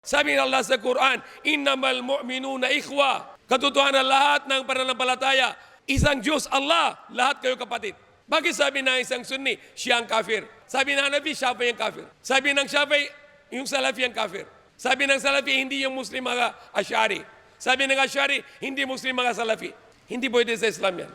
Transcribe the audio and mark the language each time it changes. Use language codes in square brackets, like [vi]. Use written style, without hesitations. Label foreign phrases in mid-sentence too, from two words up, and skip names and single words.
[tl] Sabi ng Allah sa Quran, [ar] إنما المؤمنون إخوة. [tl] Katotohanan lahat ng pananampalataya, isang Diyos, Allah, lahat kayo kapatid. Bakit sabi ng isang Sunni, siya ang kafir? Sabi ng Hanafi, siya pa yung kafir. Sabi ng Shafi'i, yung Salafi ang kafir. Sabi ng Salafi, hindi yung Muslim mga Ash'ari. Sabi ng Ash'ari, hindi Muslim mga Salafi. Hindi pwede sa Islam yan.